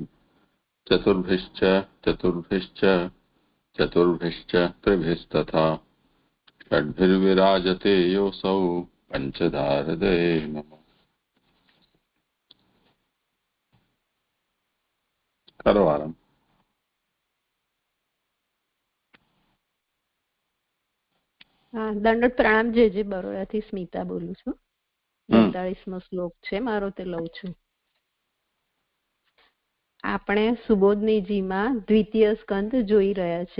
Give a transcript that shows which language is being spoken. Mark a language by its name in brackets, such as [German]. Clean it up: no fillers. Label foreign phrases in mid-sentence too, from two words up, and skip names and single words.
[Sanskrit] चतुर्भिश्च चतुर्भिश्च चतुर्भिश्च त्रिभिस्तथा षड्भिर्विराजते योऽसौ पञ्चधाहृदये नमः। [Hindi] करो आरंभ। [Gujarati] દંડોત પ્રણામ. જે બરોડાથી સ્મિતા બોલું છું. 45મો શ્લોક છે મારો, તે લઉં છું. આપણે સુબોધનીજીમાં દ્વિતીય સ્કંદ જોઈ રહ્યા છે.